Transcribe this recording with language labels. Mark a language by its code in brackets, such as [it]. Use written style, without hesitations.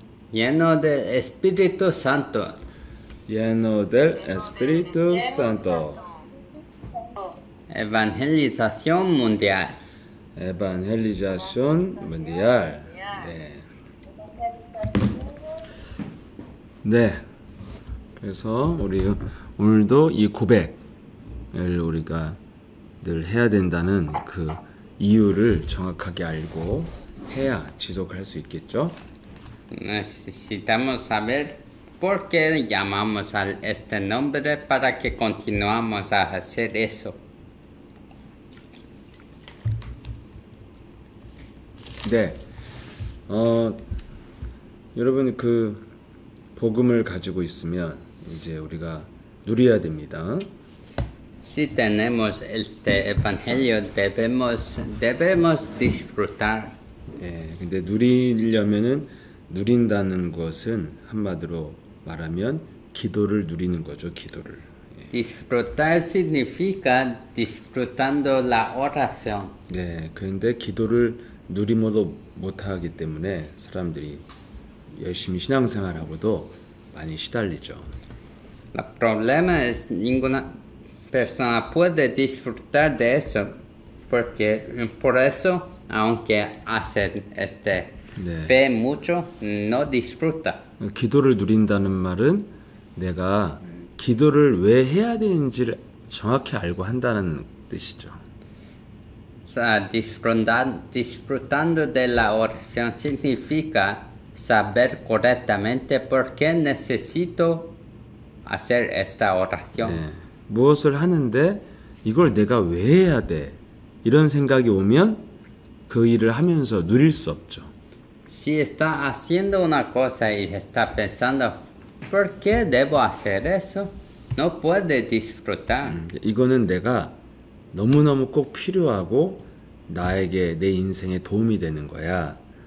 [es] Lleno del Espíritu Santo. Lleno del Espíritu Santo. Evangelización mundial. Evangelización mundial. [ko] 네. 그래서 우리 오늘도 이 고백을 우리가 늘 해야 된다는 그 이유를 정확하게 알고 해야 지속할 수 있겠죠. [es] Necesitamos saber por qué llamamos a este nombre para que continuamos a hacer eso. [ko] 네. 여러분 그 복음을 가지고 있으면 이제 우리가 누려야 됩니다. [es] Si tenemos este evangelio debemos disfrutar. [ko] 예, 근데 누리려면은 누린다는 것은 한마디로 말하면 기도를 누리는 거죠, 기도를. 예. [es] Disfrutar significa disfrutando la oración. [ko] 네, 그런데 기도를 누림으로 못하기 때문에 사람들이 열심히 신앙생활하고도 많이 시달리죠. [es] El problema es ninguna persona puede disfrutar de eso, porque por eso, aunque hacen fe mucho, no disfruta. [ko] 기도를 누린다는 말은 내가 기도를 왜 해야 되는지를 정확히 알고 한다는 뜻이죠. [es] O sea, disfrutando de la oración significa saber correctamente por qué necesito hacer esta oración. [ko] 네, 무엇을 하는데 이걸 내가 왜 해야 돼? 이런 생각이 오면 그 일을 하면서 누릴 수 없죠. [es] Si está haciendo una cosa y está pensando, ¿por qué debo hacer eso? No puede disfrutar. [ko] 이거는 내가 너무너무 꼭 필요하고 나에게 내 인생에 도움이 되는 거야.